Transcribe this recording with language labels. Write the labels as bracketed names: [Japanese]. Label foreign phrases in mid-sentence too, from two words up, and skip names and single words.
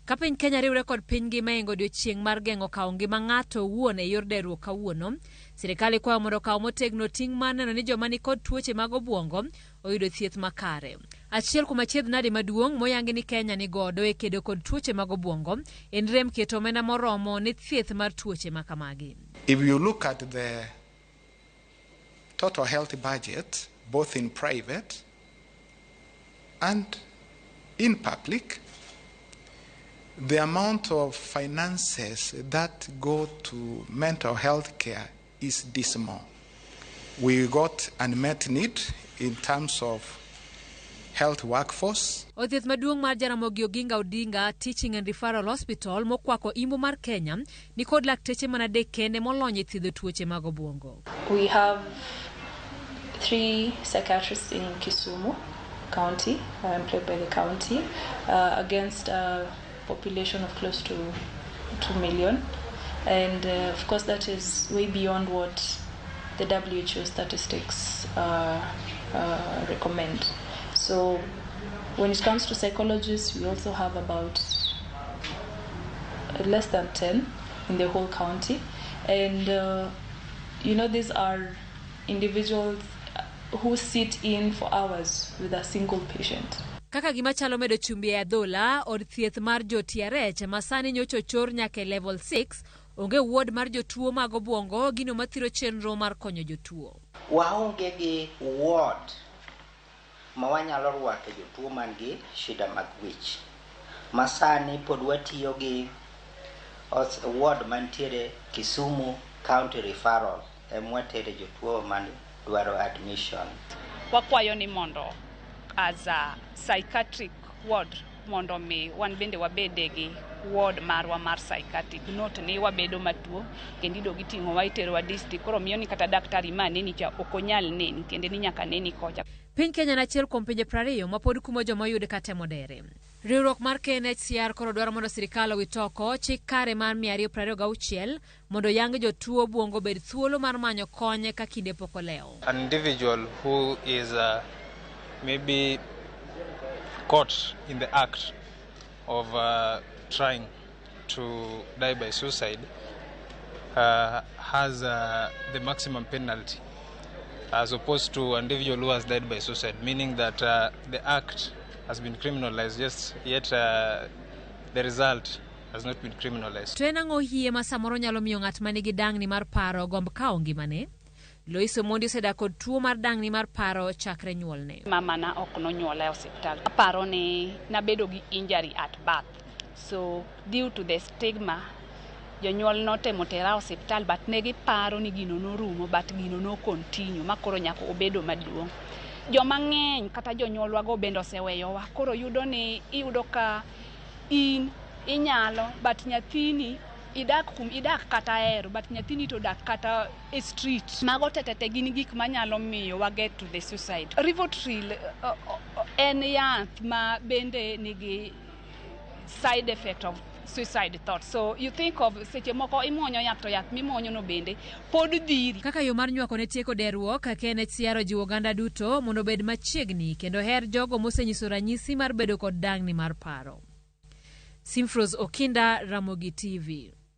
[Luo (Kenya and Tanzania)] Ka piny Kenya riwre kod piny ngima e odiechieng' mar geng'o kawo ngima ng'ato wuon e yor derruok kawuono, sirikal ikwayo mondo kaw motegno ting' mar neno ni joma ni kod tuoche mag obwongo oyudo thieth makare. Achiel kuom achiedhnade maduong' moyangi ni Kenya ni godo e kedo kod tuoche mag obwongo en rem keto omenda moromo ni thieth mar tuoche makamagi. [English] If you look at the total health budget, both in private and in public, the amount of finances that go to mental health care is dismal. We got unmet need in terms of health workforce. [Luo (Kenya and Tanzania)] Othieth maduong' mar Jaramogi Oginga Odinga Teaching and Referral Hospital mokwako Imbo mar Kenya ni kod lakteche manadek kende molony e thiedho tuoche mag obwongo. [English] We have 3 psychiatrists in Kisumu County, employed by the county, against a population of close to 2 million. And of course that is way beyond what the WHO statistics recommend. So when it comes to psychologists, we also have about less than 10 in the whole county. And these are individuals who sit in for hours with a single patient. [Luo (Kenya and Tanzania)] Kaka gima chalo medo chumbi e adhola od thieth mar jo TRH masani nyocho chor nyaka level 6 onge ward mar jotuo mag obwongo gino mathiro chenro mar konyo jotuo. Waonge gi ward ma wanyalo rwako jotuo man gi shida mag wich. Masani pod watiyo gi ward mantiere Kisumu County Referral emwatere jotuo man dwaro admission. Wakwayo ni mondo [English] as a psychiatric ward [Luo (Kenya and Tanzania)] mondo mi wan bende wabede gi ward marwa mar psychiatric, not ni wabedo matuo kendido giting'o wa itero wa district koro miyo ni kata daktari maneni cha okonyal neni kende ni nyaka neni kocha. Piny Kenya na achiel kuom pinje 20 ma pod kumo joma yude ka temo dere. Riwruok mar KNHCR koro dwaro mondo sirikal owit oko chik kare mar 226 mondo yang jotuo obwongo bed thuolo mar manyo konye ka kinde pok olewo. [English] An individual who is maybe caught in the act of trying to die by suicide has the maximum penalty as opposed to an individual who has died by suicide, meaning that the act has been criminalized, yet the result has not been criminalized. [Luo (Kenya and Tanzania)] To enang'o hie ma samoro nyalo miyo ng'at manigi dang'ni mar paro gomb kawo ngimane? Lois Omondi osedak kod tuo mar dang'ni mar paro chakre nyuolne. Mama na ok nonyuola e osiptal. Aparo ni nabedo gi [English] injury at birth. So due to the stigma, [Luo (Kenya and Tanzania)] jonyuol notemo tera osiptal but negi paro ni gino norumo but gino no continue makoro nyaka obedo maduong'. Joma ng'eny kata jonyuolwa go bende oseweyowa koro iyudo ka in inyalo but nyathini idak kata ero but nyathini to dak kata e street. Mago tetete gin gik manyalo miyo wa [English] get to the suicide. [Luo (Kenya and Tanzania)] Rivotril en yath ma bende nigi [English] side effect of suicide thoughts. So you think of [Luo (Kenya and Tanzania)] seche moko imuonyo yath to yath mimuonyo no bende pod dhiri. Kaka yo mar nywako ne tieko deruok, Kenneth Siaro jiwo oganda duto mondo bed machiegni kendo her jogo mosenyiso ranyisi mar bedo kod dang'ni mar paro. Simfros Okinda, Ramogi TV.